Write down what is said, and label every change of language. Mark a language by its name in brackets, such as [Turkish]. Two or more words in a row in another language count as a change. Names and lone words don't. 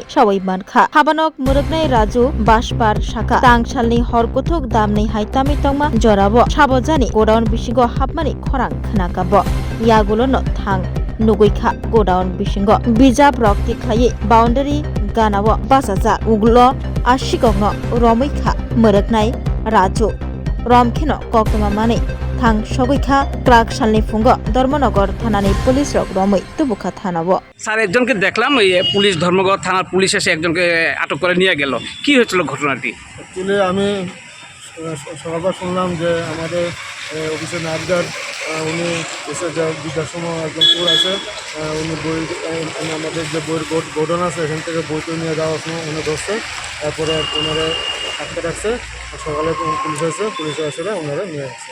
[Kok Borok] सावै मानखा हाबानक मोरगनाय राजु बासपार शाखा तांसालनि हरगथुक दामनै हायतामि तंमा जराबो साबजानि गोडाउन बिसिंगो हाबमानि खरां खोनागाबो यागुलोनो थां नुगैखा गोडाउन बिसिंगो बिजाब रक तिख्लायै बाउन्डारि गानावो बासाजा उग्लो आशिककनो रमैखा मोरगनाय राजु रमखेनो कक्तमा मानै थां सगैखा क्लार्क सालनि फुंगो धर्मनगर थानानि पुलिस रक रमै तुबुखा थानावो [Bangla] স্যার একজনকে দেখলাম এই পুলিশ ধর্মঘট থানার পুলিশ এসে একজনকে আটক করে নিয়ে গেল কি হয়েছিল ঘটনাটি অ্যাকচুয়ালি আমি সকালবার শুনলাম যে আমাদের অফিসের নায়কদার উনি এসে যে দুটার সময় একজন চোর আছে উনি বই আমাদের যে বইয়ের গোডাউন আছে এখান থেকে বইটা নিয়ে যাওয়ার সময় উনি ধরছে তারপরে ওনারা আটকে রাখছে সকালে পুলিশ এসে ওনারা নিয়ে আসছে।